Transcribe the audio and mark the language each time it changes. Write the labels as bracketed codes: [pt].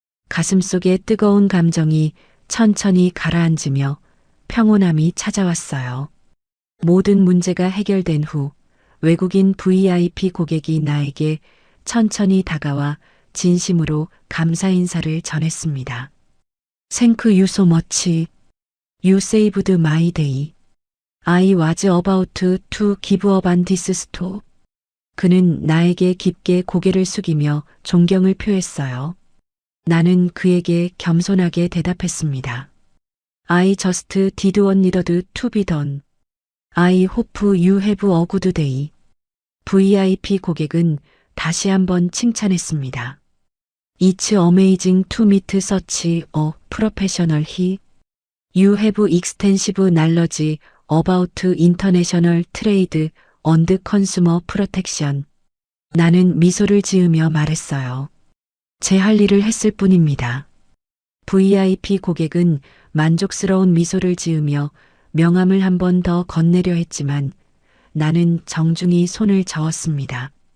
[ko] 가슴속에 뜨거운 감정이 천천히 가라앉으며 평온함이 찾아왔어요. 모든 문제가 해결된 후 외국인 VIP 고객이 나에게 천천히 다가와 진심으로 감사 인사를 전했습니다. [en] Thank you so much. You saved my day. I was about to give up on this store. [ko] 그는 나에게 깊게 고개를 숙이며 존경을 표했어요. 나는 그에게 겸손하게 대답했습니다. [en] I just did what needed to be done. I hope you have a good day. [ko] VIP 고객은 다시 한번 칭찬했습니다. [en] It's amazing to meet such a professional he. You have extensive knowledge about international trade and consumer protection. [ko] 나는 미소를 지으며 말했어요. 제 할 일을 했을 뿐입니다. VIP 고객은 만족스러운 미소를 지으며 명함을 한 번 더 건네려 했지만 나는 정중히 손을 저었습니다.